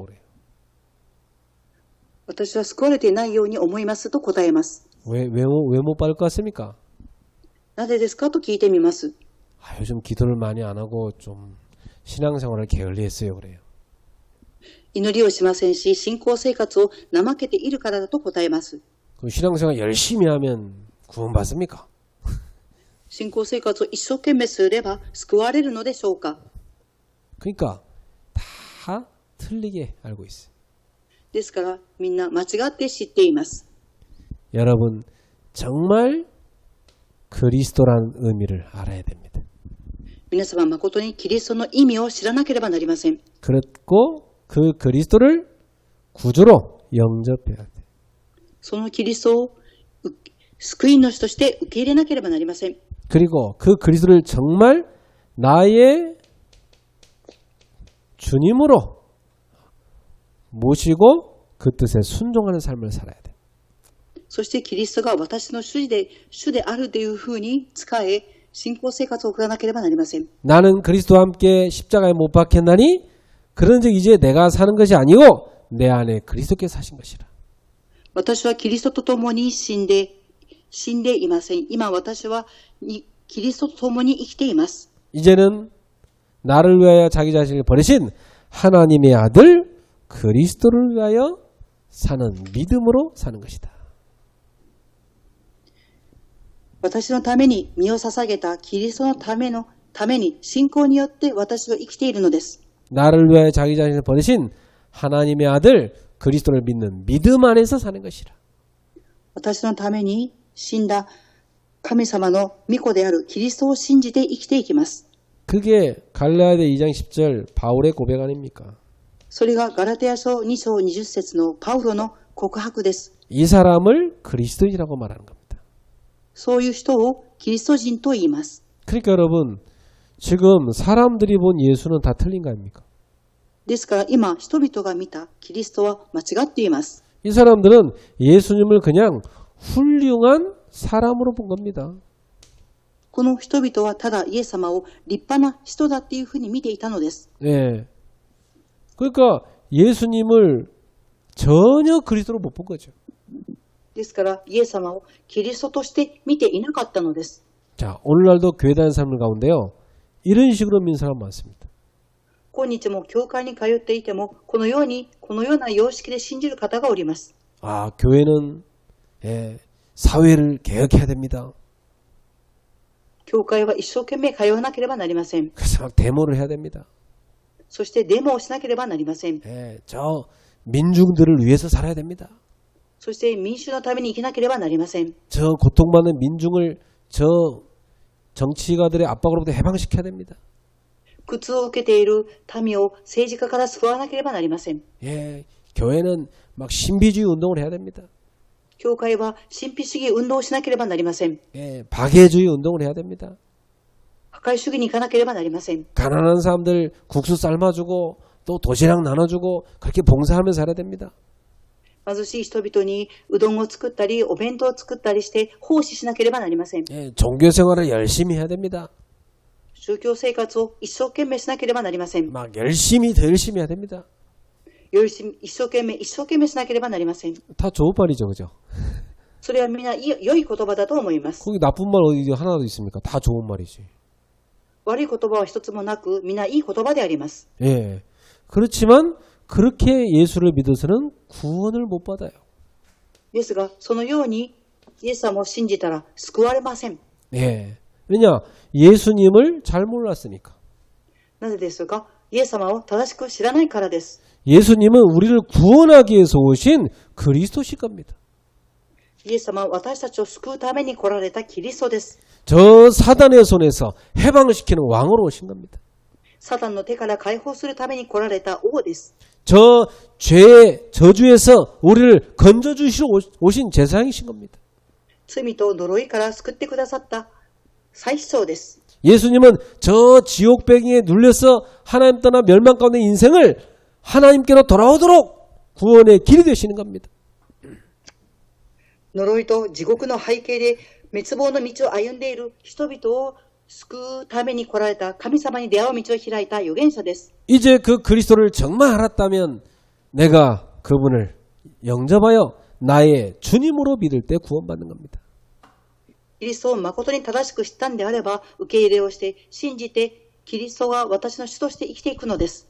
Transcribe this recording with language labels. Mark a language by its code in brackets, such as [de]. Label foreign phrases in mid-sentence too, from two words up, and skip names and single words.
[ko] 그래요. [ja] 私は救われていないように思いますと答えます。 [ko] 왜 못 받을 것 같습니까? [ja] なぜですかと聞いてみます。 [ko] 아, 요즘 기도를 많이 안 하고 좀 신앙생활을 게을리했어요. 그래요. [ja] 祈りをしませんし、信仰生活を怠けているからだと答えます。 [ko] 그 신앙생활 열심히 하면 구원받습니까? [ja] 信仰生活を一生懸命すれば救われるのでしょうか？ [ko] 그러니까 다 틀리게 알고 있어요. [ja] ですからみんな間違って知っています。 [ko] 여러분 정말 그리스도라는 의미를 알아야 됩니다. [ja] 皆様誠にキリストの意味を知らなければなりません。 [ko] 그렇고 그 그리스도를 구주로 영접해야 돼. [ja] そのキリストを救い主として受け入れなければなりません。 [ko] 그리고 그 그리스도를 정말 나의 주님으로 모시고 그 뜻에 순종하는 삶을 살아야 돼. [ja] そしてキリストが私の主であるというふうに使え、信仰生活を送らなければなりません。 [ko] 나는 그리스도와 함께 십자가에 못 박혔나니 그런즉 이제 내가 사는 것이 아니고 내 안에 그리스도께서 사신 것이라. [ja] 私はキリストと共に死んでいません。今私はキリストと共に生きています。 [ko] 이제는 나를 위하여 자기 자신을 버리신 하나님의 아들 그리스도를 위하여 사는 믿음으로 사는 것이다. [ja] 私のために身を捧げたキリストのために信仰によって私は生きているのです。 [ko] 나를 위하여 자기 자신을 버리신 하나님의 아들 그리스도를 믿는 믿음 안에서 사는 것이라. [ja] 私のために死んだ神様の御子であるキリストを信じて生きていきます。 [ko] 그게 갈라디아 2장 10절 바울의 고백 아닙니까? [ja] それがガラテヤ書2章20節のパウロの告白です。 [ko] 이 사람을 그리스도인이라고 말하는 겁니다. [ja] そういう人をキリスト人と言います。 [ko] 그러니까 여러분 지금 사람들이 본 예수는 다 틀린 거 아닙니까? [ja] ですから今人々が見たキリストは間違っています。 [ko] 이 사람들은 예수님을 그냥 훌륭한 사람으로 본 겁니다. [ja] この人々はただイエス様を立派な人だっていうふうに見ていたのです。 [ko] 예. 그러니까 예수님을 전혀 그리스도로 못 본 거죠. [ja] ですからイエス様をキリストとして見ていなかったのです。 [ko] 자, 오늘날도 교회 다니는 사람들 가운데요. 이런 식으로 믿는 사람 많습니다. [ja] 今日も教会に通っていてもこのような様式で信じる方がおります。 [ko] 아, 교회는 사회를 개혁해야 됩니다. [ja] 教会は一生懸命通わなければなりません。 [ko] 그래서 막 데모를 해야 됩니다. [ja] そしてデモをしなければなりません。 [ko] 저 민중들을 위해서 살아야 됩니다. [ja] そして民主のために生きなければなりません。 [ko] 저 고통받는 민중을 저 정치가들의 압박으로부터 해방시켜야 됩니다. [ja] 苦痛を受けている民を政治家から救わなければなりません。 [ko] 교회는 막 신비주의 운동을 해야 됩니다. [ja] 教会は神秘主義運動をしなければなりません。 [ko] 박애주의 운동을 해야 됩니다. [ja] 破壊主義に行かなければなりません。 [ko] 가난한 사람들 국수 삶아주고 또 도시락 나눠주고 그렇게 봉사하면서 살아야 됩니다. [ja] 貧しい人々にうどんを作ったりお弁当を作ったりして奉仕しなければなりません。 [ko] 종교 생활을 열심히 해야 됩니다. [ja] 宗教生活を一生懸命しなければなりません。 [ko] 막 열심히 더 열심히 해야 됩니다. [ja] 一生懸命しなければなりません。 [ko] 다 좋은 말이죠, 그죠? [ja] それはみんな良い言葉だと思います。 [ko] 거기 나쁜 말 어디 하나도 있습니까? 다 좋은 말이지. [ja] 悪い言葉は一つもなくみんないい言葉であります。 [ko] 그렇지만 그렇게 예수를 믿어서는 구원을 못 받아요. [ja] ですがそのようにイエス様を信じたら救われません。 [ko] 왜냐? 예수님을 잘 몰랐으니까. [ja] なぜですか？イエス様を正しく知らないからです。 [ko] 예수님은 우리를 구원하기 위해서 오신 그리스도실 겁니다. [ja] イエス様は私たちを救うために来られたキリストです。 [ko] 저 사단의 손에서 해방을 시키는 왕으로 오신 겁니다. [ja] サタンの手から解放するために来られた王です。 [ko] 저 죄의 저주에서 우리를 건져주시러 오신 제사장이신 겁니다. [ja] 罪と呪いから救ってくださった祭司長です。 [ko] 예수님은 저 지옥배기에 눌려서 하나님 떠나 멸망 가운데 인생을 하나님께로 돌아오도록 구원의 길이 되시는 겁니다. [ja] 呪いと地獄の背景で滅亡の道を歩んでいる人々を救うために来られた神様に出会う道を開いた預言者です。 [ko] 이제 그 그리스도를 정말 알았다면 내가 그분을 영접하여 나의 주님으로 믿을 때 구원받는 겁니다. [ja] キリストを誠に正しく知ったんであれば受け入れをして信じてキリストが私の主として生きていくのです。